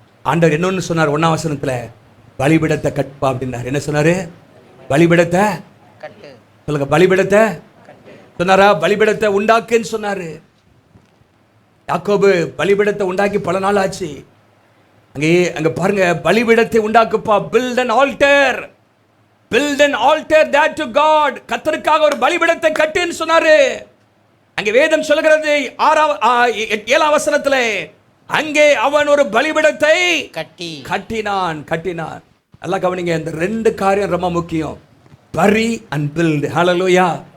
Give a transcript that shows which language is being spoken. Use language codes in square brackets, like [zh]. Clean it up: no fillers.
[ta] ஆண்டவர் என்னொன்னு சொன்னார் 1ஆம் வசனத்துல, பலிபீடத்தை கட்பா அப்படின்னாரு. என்ன சொன்னாரு? பலிபீடத்தை சொல்லுங்க, பலிபீடத்தை சொன்னாரா? பலிபீடத்தை உண்டாக்குன்னு சொன்னாரு. யாக்கோபு பலிபீடத்தை உண்டாக்கி பல நாள் ஆச்சு. அங்க பாருங்க, பலிபீடத்தை உண்டாக்குப்பா. [en] build an altar, build an altar that to God. [ta] கர்த்தருக்காக ஒரு பலிபீடத்தை கட்டுன்னு சொன்னாரு. அங்கே வேதம் சொல்கிறது 7ஆம் வசனத்திலே, அங்கே அவன் ஒரு பலிபீடத்தை கட்டினான். நல்லா கவனிங்க, இந்த 2 காரியம் ரொம்ப முக்கியம். [en] பரி and build. [ta] ஹல்லேலூயா.